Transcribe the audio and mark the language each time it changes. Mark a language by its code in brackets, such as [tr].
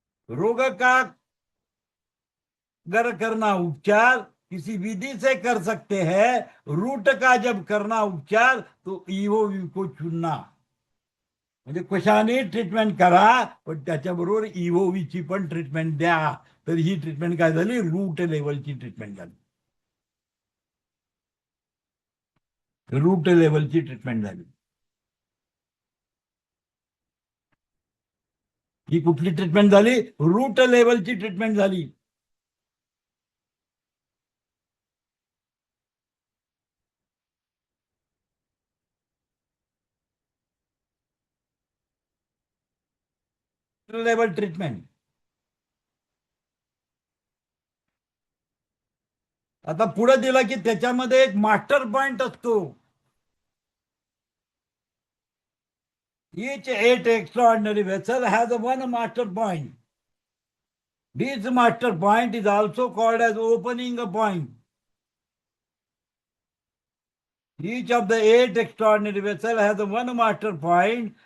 [hi] रोग का अगर करना उपचार किसी विधि से कर सकते हैं. रूट का जब करना उपचार तो ईओवी को चुनना. [mr] म्हणजे कशाने ट्रीटमेंट करा, पण त्याच्याबरोबर ईओवीची पण ट्रीटमेंट द्या. तर ही ट्रीटमेंट काय झाली? रूट लेवलची ट्रीटमेंट झाली. रूट लेवलची ट्रीटमेंट झाली. ही कुठली ट्रीटमेंट झाली? रूट लेवलची ट्रीटमेंट झाली. [en] Level treatment. [mr] आता पुढे दिला की त्याच्यामध्ये एक मास्टर पॉइंट असतो. [en] Each 8 extraordinary vessel has one master point. This master point is also called as opening point. Each of the 8 extraordinary vessels has one master point.